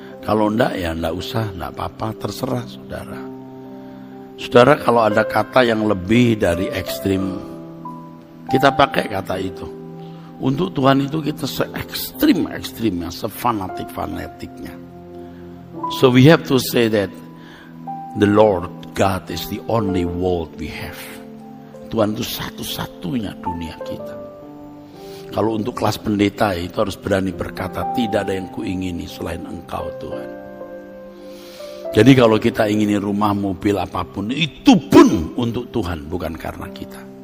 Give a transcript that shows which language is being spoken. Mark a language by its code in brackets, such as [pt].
[id] Kalau enggak ya enggak usah, enggak apa-apa, terserah saudara. Saudara kalau ada kata yang lebih dari ekstrim, kita pakai kata itu. Untuk Tuhan itu kita se-ekstrim-ekstrimnya, se-fanatik-fanatiknya. [en] So we have to say that the Lord God is the only world we have. [id] Tuhan itu satu-satunya dunia kita. Kalau untuk kelas pendeta itu harus berani berkata, tidak ada yang kuingini selain Engkau Tuhan. Jadi kalau kita ingini rumah, mobil, apapun, itu pun untuk Tuhan, bukan karena kita.